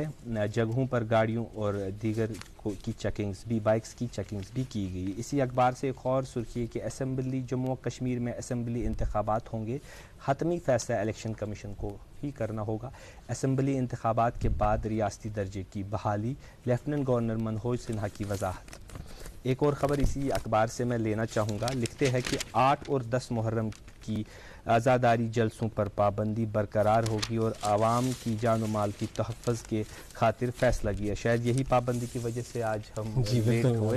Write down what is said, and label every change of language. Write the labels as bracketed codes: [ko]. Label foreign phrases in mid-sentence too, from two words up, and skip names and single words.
[ur] جگہوں پر گاڑیوں اور دیگر کی چیکنگز بھی بائکس کی چیکنگز بھی کی گئی. اسی اخبار سے ایک اور سرخی ہے کہ اسمبلی جموں کشمیر میں اسمبلی انتخابات ہوں گے. حتمی فیصلہ الیکشن کمیشن کو ہی کرنا ہوگا. اسمبلی انتخابات کے بعد ریاستی درجے کی بحالی. [en] Lieutenant Governor [ur] منہوج سنہا کی وضاحت. ایک اور خبر اسی اخبار سے میں لینا چاہوں گا. لکھتے ہیں کہ 8 اور 10 محرم کی آزاداری جلسوں پر پابندی برقرار ہوگی اور عوام کی جان و مال کی تحفظ کے خاطر فیصلہ کیا. شاید یہی پابندی کی وجہ سے آج ہم لیٹ ہوئے.